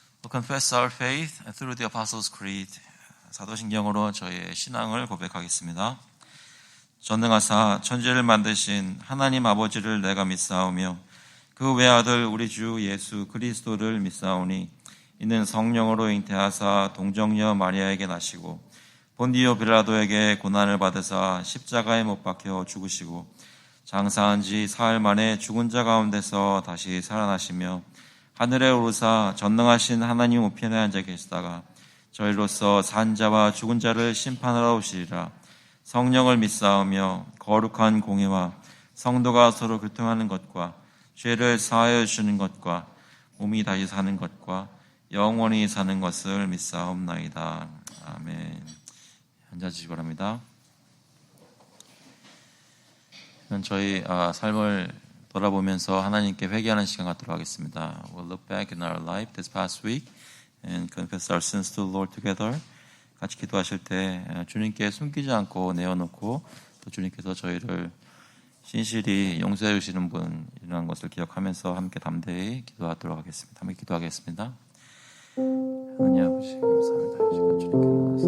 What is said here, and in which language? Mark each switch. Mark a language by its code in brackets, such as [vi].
[en] Confess our faith through the Apostles' Creed. [ko] 사도신경으로 저희의 신앙을 고백하겠습니다. 전능하사 천지를 만드신 하나님 아버지를 내가 믿사오며 그 외아들 우리 주 예수 그리스도를 믿사오니 이는 성령으로 잉태하사 동정녀 마리아에게 나시고 본디오 빌라도에게 고난을 받으사 십자가에 못 박혀 죽으시고 장사한 지 사흘 만에 죽은 자 가운데서 다시 살아나시며 하늘에 오르사 전능하신 하나님 우편에 앉아 계시다가 저희로서 산 자와 죽은 자를 심판하러 오시리라. 성령을 믿사오며 거룩한 공회와 성도가 서로 교통하는 것과 죄를 사하여 주시는 것과 몸이 다시 사는 것과 영원히 사는 것을 믿사옵나이다. 아멘. 앉아주시기 바랍니다. 저희 삶을 돌아보면서 하나님께 회개하는 시간 갖도록 하겠습니다. [en] We'll look back in our life this past week and confess our sins to the Lord together. [ko] 같이 기도하실 때 주님께 숨기지 않고 내어놓고 또 주님께서 저희를 신실히 용서해 주시는 분이라는 것을 기억하면서 함께 담대히 기도하도록 하겠습니다. 함께 기도하겠습니다. 하나님 아버지 감사합니다. 이 시간 주님께